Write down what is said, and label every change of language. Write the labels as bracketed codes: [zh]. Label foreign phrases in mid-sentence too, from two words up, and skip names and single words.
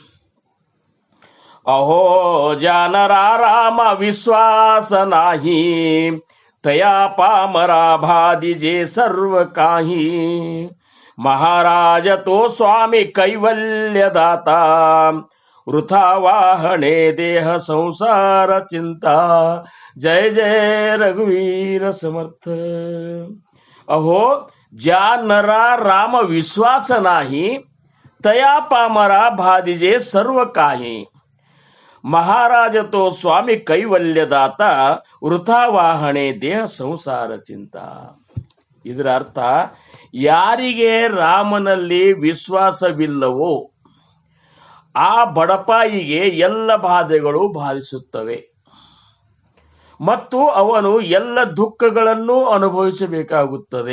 [mr] अहो जानर राम विश्वास नाही तया पामरा भादिजे सर्व काही महाराज तो स्वामी कैवल्यदाता वृथा वाहने देह संसार चिंता. जय जय रघुवीर समर्थ. ಅಹೋ ज्या नरा राम विश्वास नाही तया पामरा भादिजे सर्व काही महाराज तो स्वामी कैवल्यदाता वृथा वाहने देह संसार चिंता. [kn] ಇದರ ಅರ್ಥ, ಯಾರಿಗೆ ರಾಮನಲ್ಲಿ ವಿಶ್ವಾಸವಿಲ್ಲವೋ ಆ ಬಡಪಾಯಿಗೆ ಎಲ್ಲ ಬಾಧೆಗಳು ಬಾಧಿಸುತ್ತವೆ ಮತ್ತು ಅವನು ಎಲ್ಲ ದುಃಖಗಳನ್ನು ಅನುಭವಿಸಬೇಕಾಗುತ್ತದೆ.